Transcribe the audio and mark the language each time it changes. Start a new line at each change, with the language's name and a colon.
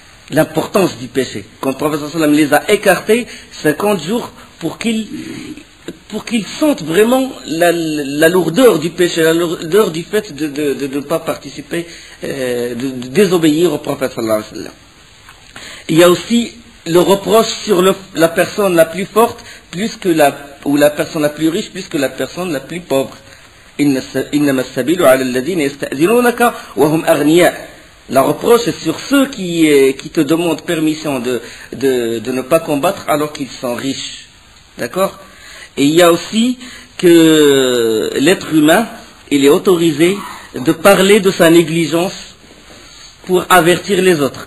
French: L'importance du péché. Quand le prophète sallam les a écartés 50 jours pour qu'ils sentent vraiment la lourdeur du péché, la lourdeur du fait de ne pas participer, de désobéir au prophète sallallahu alayhi wa sallam. Il y a aussi le reproche sur la personne la plus forte ou la personne la plus riche plus que la personne la plus pauvre.
Arabic: إنما السبيل على الذين يستأذنونك وهم أغنياء.
French: La reproche est sur ceux qui te demandent permission de ne pas combattre alors qu'ils sont riches. D'accord? Et il y a aussi que l'être humain, il est autorisé de parler de sa négligence pour avertir les autres.